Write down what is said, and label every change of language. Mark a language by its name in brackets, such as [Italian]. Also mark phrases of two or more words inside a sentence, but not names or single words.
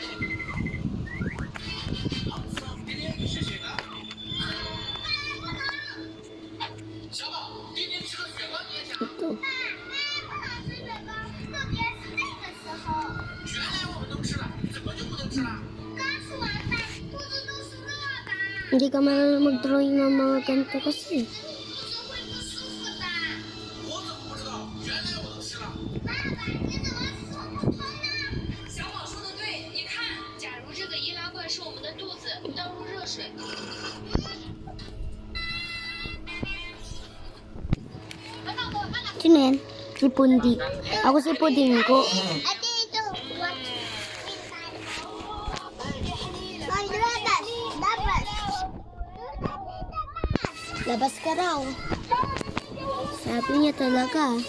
[Filipino] Ito. Hindi ka marunong mag-drawing ng mga ganito kasi. [Chinese] 小宝说的对，你看，假如这个易拉罐是我们的肚子，倒入热水。 [Filipino] Sino yan? Si Pundi. Ako si Puding ko. Ate, ito. What? Ay, labas. Labas. Labas ka raw. Sabi niya talaga.